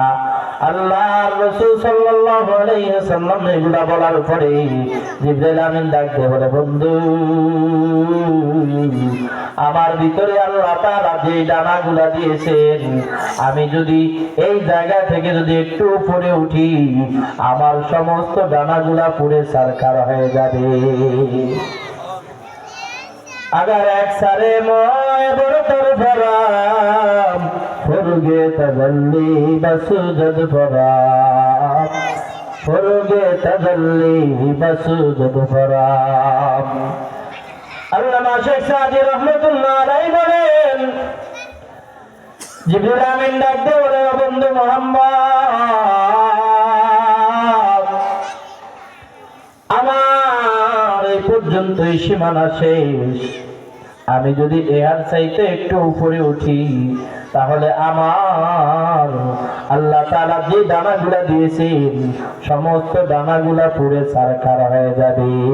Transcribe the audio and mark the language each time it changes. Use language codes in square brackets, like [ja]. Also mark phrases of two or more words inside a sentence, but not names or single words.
[bn] আল্লাহর রাসূল [ar] صلى الله عليه وسلم [bn] এগুলা বলার পরে জিবরাইল আমিন ডাক দিয়ে বলে, বন্ধু আমার ভিতরে [ar] الله تعالى [bn] যে ডানাগুলা দিয়েছেন, আমি যদি এই জায়গা থেকে যদি একটু উপরে উঠি, আমার সমস্ত ডানাগুলা পুড়ে ছারখার হয়ে যাবে। [fa] اگر یک سر موی برتر پرم فروغ تجلی بسوزد پرم فروغ تجلی بسوزد پرم. [bn] আল্লামা শেখ সাদি [ar] رحمة الله عليه [bn] বলেন, জিবরিল আমিন ডাক দিয়ে বলে, বন্ধু মুহাম্মদ আমার এই পর্যন্তই সীমানা শেষ, আমি যদি এর চাইতে একটু উপরে উঠি তাহলে আমার [ar] الله تعالى [bn] যে দানাগুলা দিয়েছেন সমস্ত দানাগুলা পুড়ে ছারখার হয়ে যাবে।